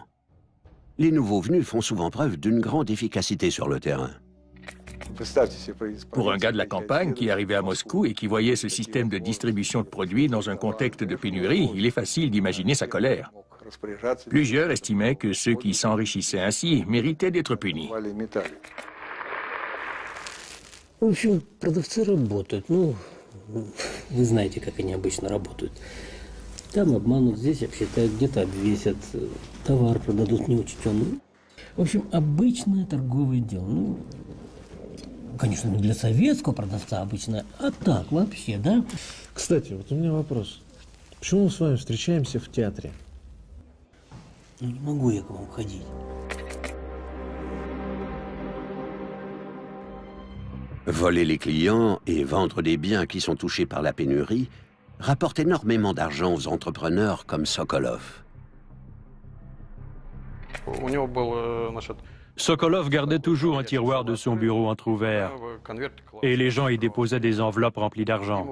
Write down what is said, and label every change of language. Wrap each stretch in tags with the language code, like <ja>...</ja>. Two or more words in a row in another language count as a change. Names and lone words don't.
<fr>Les nouveaux venus font souvent preuve d'une grande efficacité sur le terrain. Pour un gars de la campagne qui arrivait à Moscou et qui voyait ce système de distribution de produits dans un contexte de pénurie, il est facile d'imaginer sa colère. Plusieurs estimaient que ceux qui s'enrichissaient ainsi méritaient d'être punis.</fr> <ru>В общем, продавцы работают. Ну, вы знаете, как они обычно работают. Там обманут, здесь обсчитают, где-то обвесят, товар продадут неучтенный. В общем, обычное торговое дело. Ну, конечно, не для советского продавца обычно, а так вообще, да? Кстати, вот у меня вопрос. Почему мы с вами встречаемся в театре? Ну, не могу я к вам ходить.</ru> <fr>Voler les clients et vendre des biens qui sont touchés par la pénurie rapporte énormément d'argent aux entrepreneurs comme Sokolov. Sokolov gardait toujours un tiroir de son bureau entrouvert et les gens y déposaient des enveloppes remplies d'argent.</fr>